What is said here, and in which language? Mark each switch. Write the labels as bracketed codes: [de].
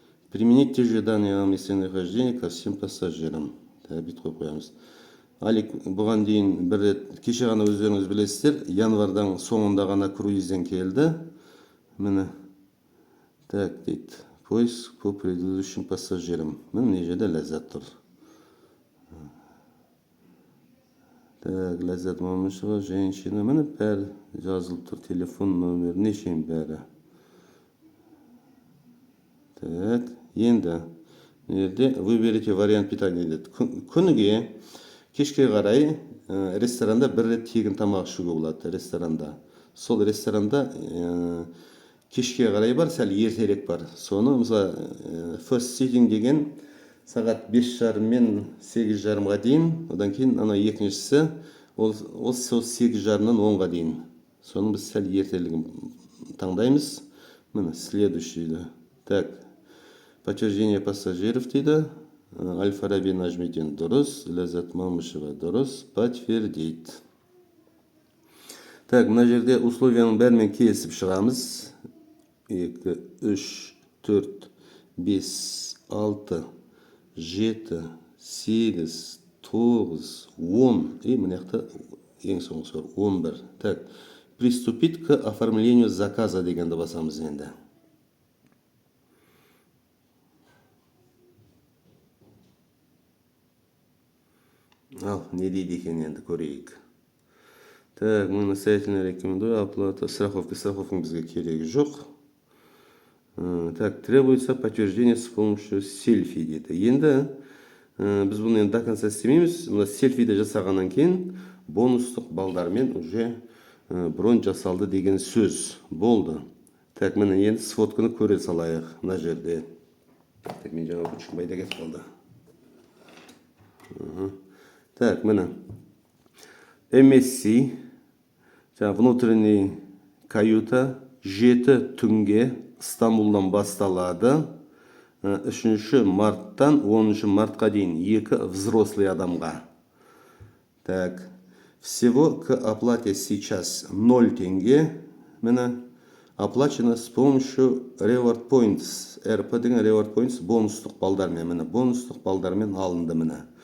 [ru] Применить те же данные о местонахождении ко всем пассажирам. [kk] Так, бит қойып қоямыз. Алик, бұған дейін бір рет, кеше ғана өздеріңіз білесіздер, январдан соңында ғана круизден келді. Міне. Так, дейді. [ru] Поиск по предыдущим пассажирам. [kk] Міне жерде Ләззат тұр. [ru] Так, Ләззат Мамышева, женщина. [kk] Міне бәрі жазылып тұр. Телефон номері, нешен бәрі. [ru] Так, енді. Выберите вариант питания дейді. [kk] Күніге кешке қарай ресторанда бір рет тегін тамақ ішуге болады. Ресторанда. Сол ресторанда кешке қарай бар, сәл ертерек бар. Соны, мысалы, [en] first sitting [kk] деген сағат 5:30 мен 8:30-ға дейін, одан кейін ана екіншісі ол 8:30-нан 10-ға дейін. Соның біз сәл ертелігін таңдаймыз. [ru] Міне, следующий дейді. Так, подтверждение пассажиров дейді. [kk] Аль-Фараби нажмите дұрыс, Ләззат Мамышева дұрыс, подтвердить. Так, мына жерде условияның бәрімен келісіп шығамыз. 2, 3, 4, 5, 6, 7, 8, 9, 10. И мына жақта ең соңғысы бар, 11. [ru] Так, приступить к оформлению заказа [kk] дегенді басамыз енді. Ал, не дейді екен енді көрейік. [ru] Так, мы настоятельно рекомендую оплата страховки. [kk] Страховканың бізге керегі жоқ. [ru] Так, требуется подтверждение с помощью селфи дейді. [kk] Енді біз бұны енді [ru] до конца [kk] істемейміз. Мына селфиді жасағаннан кейін бонустық балдармен уже бронь жасалды деген сөз болды. Так, міне енді сфотканы көре салайық мына жерде. Так, мен жаңа күшкімбайда кетіп қалды. Так, міне. MSC, [ru] внутренний каюта [kk] 7 түнге Стамбулдан басталады. 3 марттан 10 мартқа дейін 2 взрослый адамға. [ru] Так, всего к оплате сейчас 0 тенге. Міне, оплачено с помощью Reward Points. [kk] РП деген Reward Points бонустық балдармен. Міне, бонустық балдармен алынды міне.